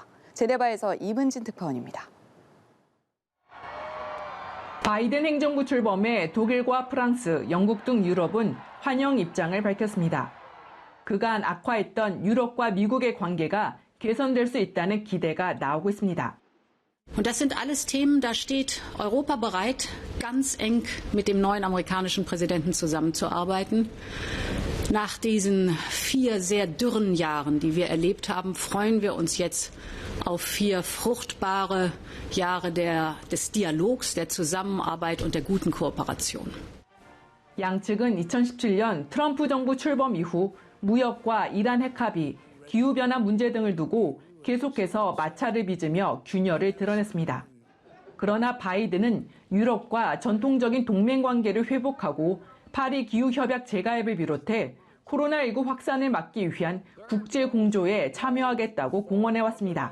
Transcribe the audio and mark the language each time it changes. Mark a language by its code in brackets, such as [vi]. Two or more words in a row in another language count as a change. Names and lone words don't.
[ko] 제네바에서 이문진 특파원입니다. 바이든 행정부 출범에 독일과 프랑스, 영국 등 유럽은 환영 입장을 밝혔습니다. 그간 악화했던 유럽과 미국의 관계가 개선될 수 있다는 기대가 나오고 있습니다. [de] Und das sind alles Themen, da steht Europa bereit, ganz eng mit dem neuen amerikanischen Präsidenten zusammenzuarbeiten. Nach diesen 4 sehr dürren Jahren, die wir erlebt haben, freuen wir uns jetzt auf 4 fruchtbare Jahre des Dialogs, der Zusammenarbeit und der guten Kooperation. [ko] 양측은 2017년 트럼프 정부 출범 이후 무역과 이란 핵 합의, 기후변화 문제 등을 두고 계속해서 마찰을 빚으며 균열을 드러냈습니다. 그러나 바이든은 유럽과 전통적인 동맹 관계를 회복하고 파리 기후협약 재가입을 비롯해 코로나19 확산을 막기 위한 국제 공조에 참여하겠다고 공언해왔습니다.